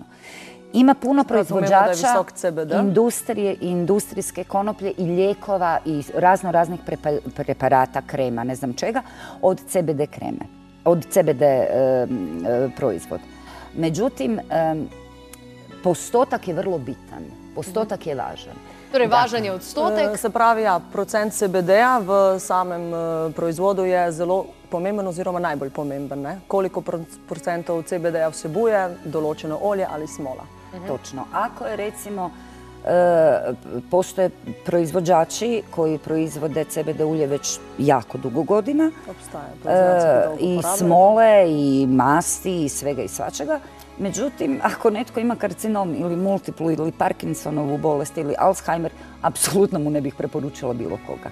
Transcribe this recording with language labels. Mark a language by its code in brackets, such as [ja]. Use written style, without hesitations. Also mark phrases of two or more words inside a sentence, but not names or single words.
[hr] Ima puno proizvođača industrije i industrijske konoplje i lijekova i raznih preparata, krema, ne znam čega, od CBD kreme, od CBD proizvod. Međutim, postotak je vrlo bitan, postotak je važan. [sl] Torej, važan je odstotek. Se pravi, procent CBD-ja v samem proizvodu je zelo pomemben oziroma najbolj pomemben. Koliko procentov CBD-ja vsebuje določeno olje ali smola. [hr] Točno. Ako je recimo, postoje proizvođači koji proizvode CBD ulje već jako dugo godina. I smole, i masti, i svega i svačega. Međutim, ako netko ima karcinom ili multiplu ili Parkinsonovu bolest ili Alzheimer, apsolutno mu ne bih preporučila bilo koga.